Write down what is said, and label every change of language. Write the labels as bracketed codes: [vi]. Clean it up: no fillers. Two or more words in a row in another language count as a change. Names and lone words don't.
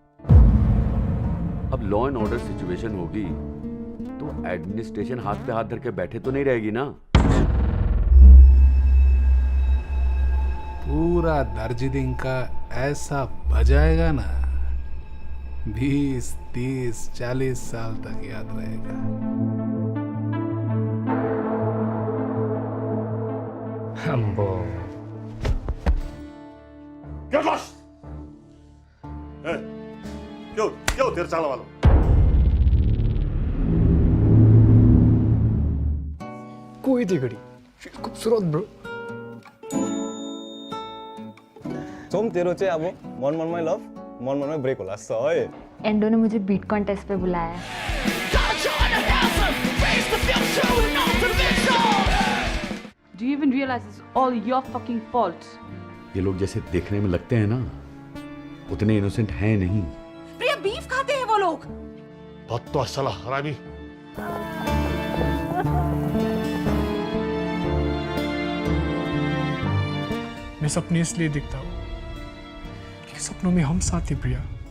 [hi] अब [en] law and order situation [hi] होगी तो एडमिनिस्ट्रेशन हाथ पे हाथ धर के बैठे तो नहीं रहेगी ना। पूरा दार्जिलिंग का ऐसा बजाएगा ना, 20, 30, 40 साल तक याद रहेगा। Ambo. [en] Get lost! [hi] Hey, क्यों तेरे चाल वालों? कोई थी घड़ी, खूबसूरत ब्रो। [ne] सोम तेरो चाहिँ अब मन मनमै लभ मन मनमै ब्रेक होला जस्तो है। [hi] एंडो ने मुझे [en] beat contest [hi] पे बुलाया है। [en] Do you even realize it's all your fucking fault? [hi] ये लोग जैसे देखने में लगते हैं ना, उतने इनोसेंट हैं नहीं। प्रिया, बीफ खाते हैं वो लोग। बत्तो साला हरामी। मैं सपने इसलिए दिखता हूँ कि सपनों में हम साथ ही प्रिया।